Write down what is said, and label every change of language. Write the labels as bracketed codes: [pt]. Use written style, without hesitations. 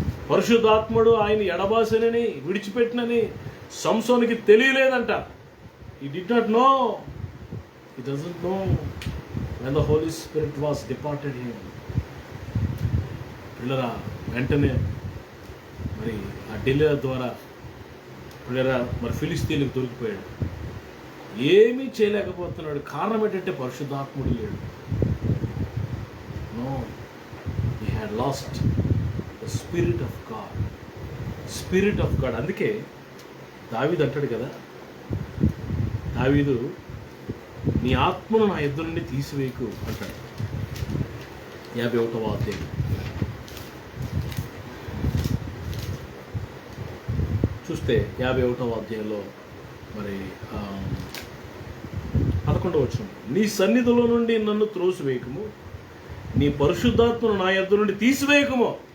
[te] పరిశుద్ధాత్ముడు ఆయన ఎడబాసనని విడిచిపెట్టినని సంసోనుకి తెలియలేదంట. [en] He did not know. He doesn't know when the Holy Spirit was departed him. [te] పిల్లరా వెంటనే మరి ఆ ఢిల్లీ ద్వారా పిల్లరా మరి ఫిలిస్తీన్లకు దొరికిపోయాడు. ఏమీ చేయలేకపోతున్నాడు. కారణం ఏంటంటే పరిశుద్ధాత్ముడు లేడు. [en] No, he had lost the Spirit of God. Spirit of God. [te] అందుకే దావీదు అంటాడు కదా, దావీదు నీ ఆత్మను నా ఎదురు నుండి తీసివేయకు అంటాడు. 51వ అధ్యాయం చూస్తే 51వ అధ్యాయంలో మరి 11వ వచనం, నీ సన్నిధిలో నుండి నన్ను త్రోసివేయకము, నీ పరిశుద్ధాత్మను నా ఎదురు నుండి తీసివేయకము.